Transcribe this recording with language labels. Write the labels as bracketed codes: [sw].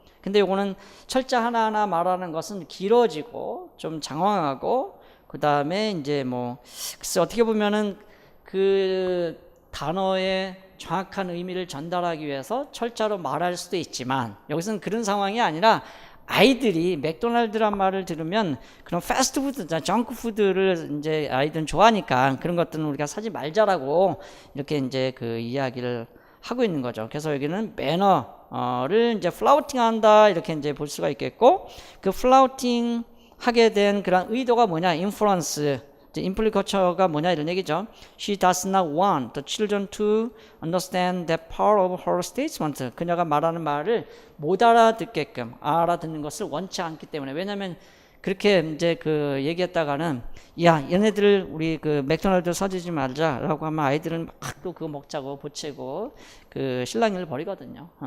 [ko] 근데 요거는 철자 하나하나 말하는 것은 길어지고 좀 장황하고, 그 다음에 이제 뭐 글쎄 어떻게 보면은 그 단어의 정확한 의미를 전달하기 위해서 철자로 말할 수도 있지만, 여기서는 그런 상황이 아니라 아이들이 맥도날드란 말을 들으면 그런 패스트푸드, 정크푸드를 이제 아이들은 좋아하니까 그런 것들은 우리가 사지 말자라고 이렇게 이제 그 이야기를 하고 있는 거죠. 그래서 여기는 매너를 이제 플라우팅 한다 이렇게 이제 볼 수가 있겠고, 그 플라우팅 하게 된 그런 의도가 뭐냐, 인프런스, 임플리커처가 뭐냐 이런 얘기죠. [en] She does not want the children to understand that part of her statement. [ko] 그녀가 말하는 말을 못 알아듣게끔, 알아듣는 것을 원치 않기 때문에. 왜냐하면 그렇게 이제 그 얘기했다가는, 야, 얘네들 우리 그 맥도날드 사주지 말자라고 하면 아이들은 막 또 그거 먹자고 보채고 그 실랑이를 벌이거든요.